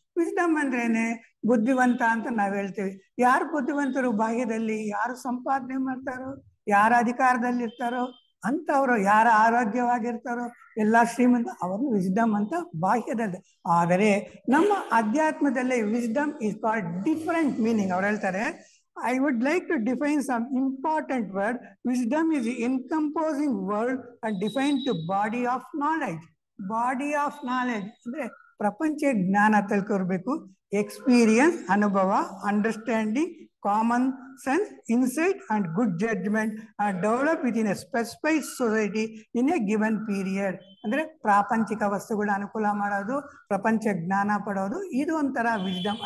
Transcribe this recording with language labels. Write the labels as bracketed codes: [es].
[kn] Wisdom ಅಂದ್ರೇನೆ ಬುದ್ಧಿವಂತ ಅಂತ ನಾವ್ ಹೇಳ್ತೀವಿ. ಯಾರು ಬುದ್ಧಿವಂತರು ಬಾಹ್ಯದಲ್ಲಿ, ಯಾರು ಸಂಪಾದನೆ ಮಾಡ್ತಾರೋ, ಯಾರ ಅಧಿಕಾರದಲ್ಲಿ ಇರ್ತಾರೋ ಅಂತವ್ರು, ಯಾರ ಆರೋಗ್ಯವಾಗಿರ್ತಾರೋ, ಎಲ್ಲ ಶ್ರೀಮಂತ, ಅವ್ರನ್ನ ವಿಸ್ಡಮ್ ಅಂತ ಬಾಹ್ಯದಲ್ಲಿ. ಆದರೆ ನಮ್ಮ ಅಧ್ಯಾತ್ಮದಲ್ಲಿ [en] Wisdom is called different meaning. [kn] ಅವ್ರು ಹೇಳ್ತಾರೆ, [en] I would like to define some important word. Wisdom is the encompassing word and defined to body of knowledge. Body of knowledge [kn] ಅಂದ್ರೆ ಪ್ರಪಂಚ ಜ್ಞಾನ ತಿಳ್ಕೊಳ್ಬೇಕು. [en] Experience, ಅನುಭವ, understanding, common sense, insight and good judgement develop with in a specified society in a given period. [kn] ಅಂದ್ರೆ ಪ್ರಾಪಂಚಿಕ ವಸ್ತುಗಳ ಅನುಕೂಲ ಮಾಡೋದು, ಪ್ರಪಂಚ ಜ್ಞಾನ ಪಡೋದು, ಇದು ಒಂಥರ ವಿಸ್ಡಮ್.